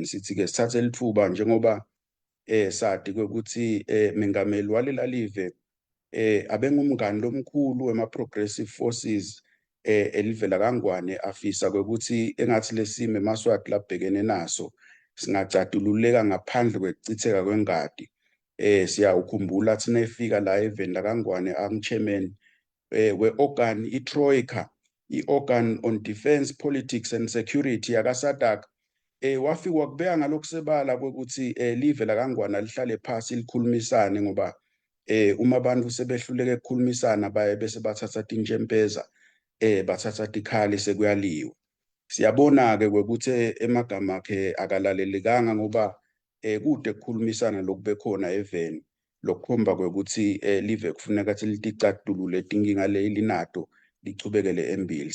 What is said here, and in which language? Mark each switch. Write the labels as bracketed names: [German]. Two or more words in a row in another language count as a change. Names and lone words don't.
[Swati] Sithi-ke sithathe lithuba njengoba sadi ukuthi mengameli walela live abengumngani lomkhulu wema- [English] progressive forces [Swati] elivela kangwane afisa ukuthi engathi lesimo eMaswati labhekene naso singacatululeka ngaphandle kwekuchitheka kwengadi. Siyawukhumbula thina efika la eveni lakangwane chairman we-organ iTroika, [English] i-organ on defense politics and security [Swati] yakaSADC. Wafika wakubeka ngalokusebala kokuthi live lakangwane lihlale phasi likhulumisane ngoba uma abantu sebehluleke ukukhulumisana baye bese bathatha tintshempeza bathatha tikhali sekuyaliwa. Siyabona-ke ukuthi emagama akhe akalalelekanga ngoba kude kukhulumisana lokube khona eveni lokukhomba ukuthi live kufuneka ukuthi liticatulule tinkinga linato lichubekele embili.